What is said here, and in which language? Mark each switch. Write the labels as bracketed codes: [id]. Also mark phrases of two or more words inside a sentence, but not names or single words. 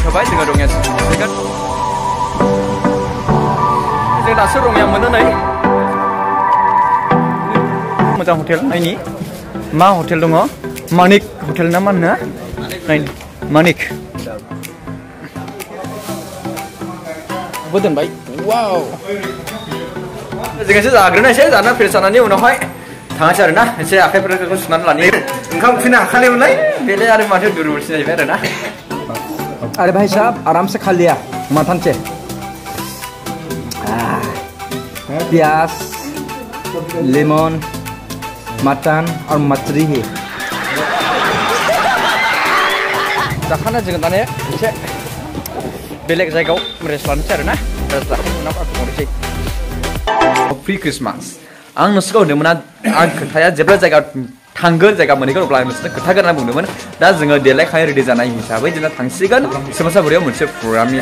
[brx] मोनथ'बाय जोङो रङिया मोनहैगोन जों दासो रङिया मोनो नै मोजां हटेल नायनि मा हटेल दङ मानिक हटेल ना मा होनो नायनि मानिक दोनबाय वाव जों एसे जाग्रोनोसै जाना फ्रेस जानानै उनावहाय थांनोसै आरोना एसे आखाइफोरखौ सुनानै लानि ओंखाम उखैनो हाखालिमोनलाय बेले आरो माथो दुरबलसिन जाहैबाय आरोना [hi] अरे भाई साहब आराम से खा लिया मटन से प्याज लेमन मटन और मछली है [brx] जाखाना जोङो दाने एसे बेलेग जायगायाव रेस्ट लानोसै आरोना रेस्ट लाखांनायनि उनाव थांनोसै फ्रि क्रिसमास आं नोंसोरखौ होनदोंमोन आं खोथाया जेब्ला जायगा थांगोन जायगा मोनहैगोन अब्ला आं नोंसोरनो खोथागोन होनना बुंदोंमोन दा जोङो देलायखानाय रेडि जानाय हिसाबै जोङो थांसिगोन सोमावसापुरियाव मोनसे प्रग्रामनि